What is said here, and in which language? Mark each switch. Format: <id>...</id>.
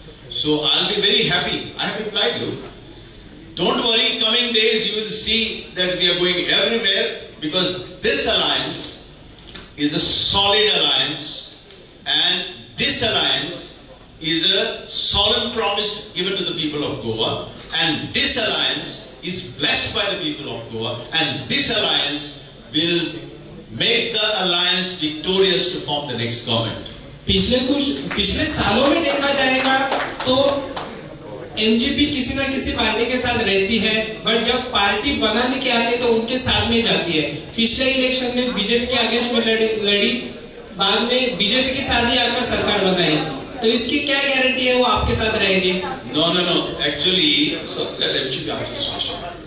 <en>So I'll be very happy. I have replied you. Don't worry, coming days you will see that we are going everywhere, because this alliance is a solid alliance, and this alliance is a solemn promise given to the people of Goa, and this alliance is blessed by the people of Goa, and this alliance will make the alliance victorious to form the next government.</en> <hi>पिछले सालों में देखा जाएगा तो MGP किसी ना किसी party के साथ रहती है, बट जब पार्टी बनाने के आते तो उनके साथ में जाती है. पिछले इलेक्शन में बीजेपी के अगेंस्ट में लड़ी, बाद में बीजेपी के साथ ही आकर सरकार बनाई. तो इसकी क्या गारंटी है वो आपके साथ रहेगी?</hi> <en>No. Actually, so let MGP answer this question.</en>